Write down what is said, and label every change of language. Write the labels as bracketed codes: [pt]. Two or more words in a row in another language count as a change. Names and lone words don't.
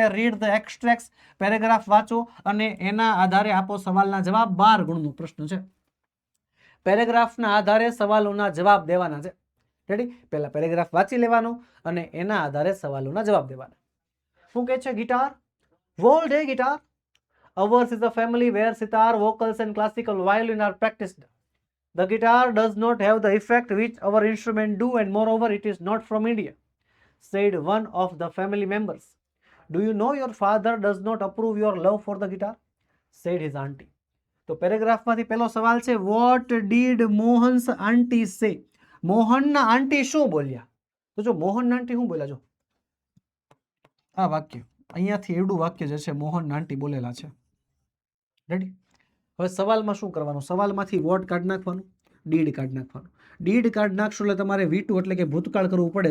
[en] Read the extracts, [gu] પેરેગ્રાફ વાંચો અને એના આધારે આપો સવાલના જવાબ. 12 ગુણનો પ્રશ્ન છે. પેરેગ્રાફના આધારે સવાલોના જવાબ દેવાના છે. રેડી? પહેલા પેરેગ્રાફ વાંચી લેવાનો અને એના આધારે સવાલોના જવાબ દેવાના. શું કહે છે? ગિટાર, [en] world a guitar. Ours is a family where sitar, vocals and classical violin are practiced. The guitar does not have the effect which our instrument do, and moreover it is not from India, said one of the family members. Do you know your father does not approve your love for the guitar, said his auntie. [gu] તો પેરેગ્રાફમાંથી પહેલો સવાલ છે, [en] what did Mohan's auntie say? [gu] મોહનના આંટી શું બોલ્યા? તો જો મોહનના આંટી શું બોલ્યા, જો આ વાક્ય અહીંયાથી એવડું વાક્ય જે છે મોહનના આંટી બોલેલા છે. રેડી? હવે સવાલમાં શું કરવાનું? સવાલમાંથી વોટ કાઢી નાખવાનું, ડીડ કાઢી નાખવાનું. ડીડ કાઢી નાખશો એટલે તમારે વીટુ એટલે કે ભૂતકાળ કરવું પડે.